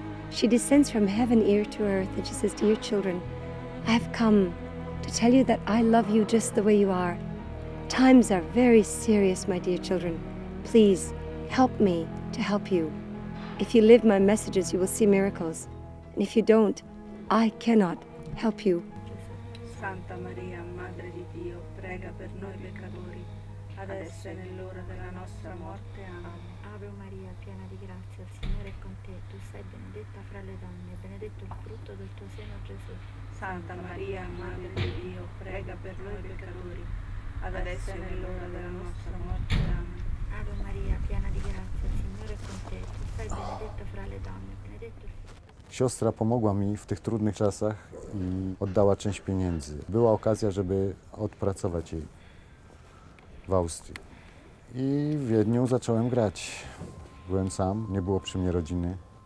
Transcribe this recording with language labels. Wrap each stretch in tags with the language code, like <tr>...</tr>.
<en>She descends from heaven ear to earth and she says, "Dear children, I have come to tell you that I love you just the way you are. Times are very serious, my dear children. Please help me to help you. If you live my messages, you will see miracles. And if you don't, I cannot help you."</en> <it>Santa Maria, Madre di Dio, prega per noi peccatori, adesso e nell'ora della nostra morte. Amen. Ave Maria, piena di grazia, il Signore è con te. Tu sei benedetta fra le donne, e benedetto il frutto del tuo seno, Gesù. Santa Maria, Madre di Dio, prega per noi peccatori, adesso e nell'ora della nostra morte. Amen. Ave Maria, piena di grazia, il Signore è con te. Tu sei benedetta fra le donne, e benedetto il frutto.</it> <pl>Siostra pomogła mi w tych trudnych czasach i oddała część pieniędzy. Była okazja, żeby odpracować jej w Austrii. I w Wiedniu zacząłem grać. Byłem sam, nie było przy mnie rodziny.</pl>